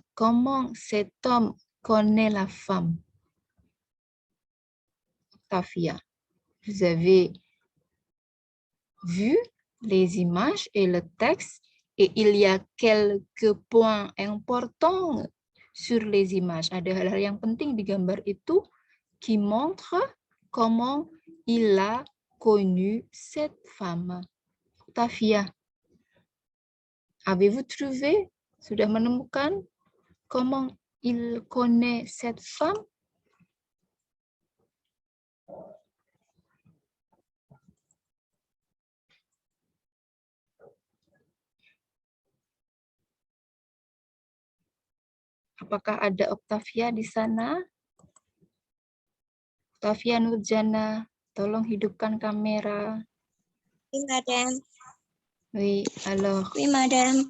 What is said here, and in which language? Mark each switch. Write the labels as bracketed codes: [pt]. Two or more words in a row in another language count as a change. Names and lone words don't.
[fr] Comment cet homme connaît la femme? Octavia, vous avez vu les images et le texte et il y a quelques points importants sur les images. [id] Ada hal-hal yang penting di gambar itu [fr] qui montre comment il a connu cette femme. Octavia, avez-vous trouvé? [id] Sudah menemukan [fr] comment il connaît cette femme? [id] Apakah ada Octavia di sana? Octavia Nurjana, tolong hidupkan kamera. [fr] Oui, madame. Oui, alors, Oui, madame.